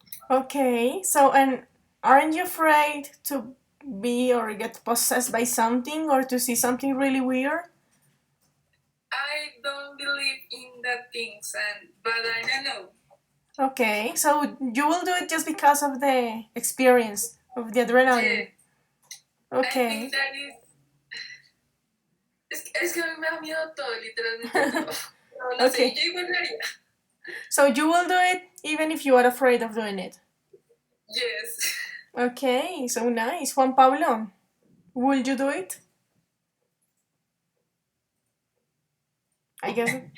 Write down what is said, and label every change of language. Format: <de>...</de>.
<en>Okay, so and aren't you afraid to be or get possessed by something or to see something really weird? I don't believe in that things, but I don't know. Okay, so you will do it just because of the experience, of the adrenaline. Yeah. I Okay. think that is.</en> <es>Es que a mí me da miedo todo, literalmente todo. No, no sé,</es> <en>Okay.</en> <es>yo igual lo haría.</es> <en>So you will do it even if you are afraid of doing it. Yes. Okay, so nice. Juan Pablo, will you do it? I guess.</en>